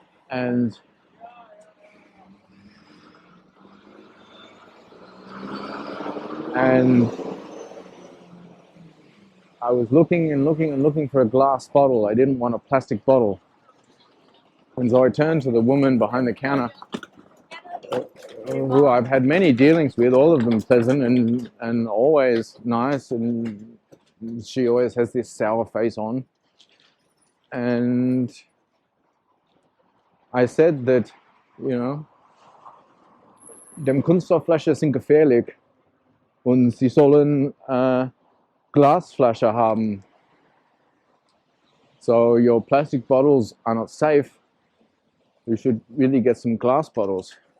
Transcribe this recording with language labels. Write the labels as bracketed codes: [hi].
[en] And I was looking and looking and looking for a glass bottle. I didn't want a plastic bottle. And so I turned to the woman behind the counter, who I've had many dealings with, all of them pleasant and always nice, and she always has this sour face on. And I said that, you know, [de] dem Kunststoffflasche sind gefährlich und sie sollen Glasflasche haben. [en] So your plastic bottles are not safe. You should really get some glass bottles.